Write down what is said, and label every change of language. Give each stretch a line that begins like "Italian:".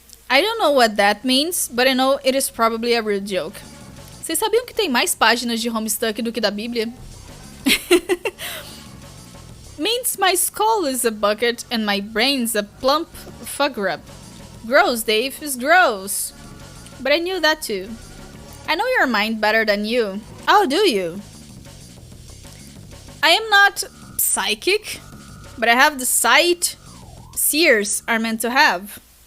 English: I don't know what that means, but I know it is probably a real joke.
Portuguese: Vocês sabiam que tem mais páginas de HOMESTUCK do que da Bíblia?
English: Means my skull is a bucket and my brain's a plump fug rub. Gross, Dave, is gross. But I knew that too. I know your mind better than you. How do you? I am not psychic, but I have the sight seers are meant to have.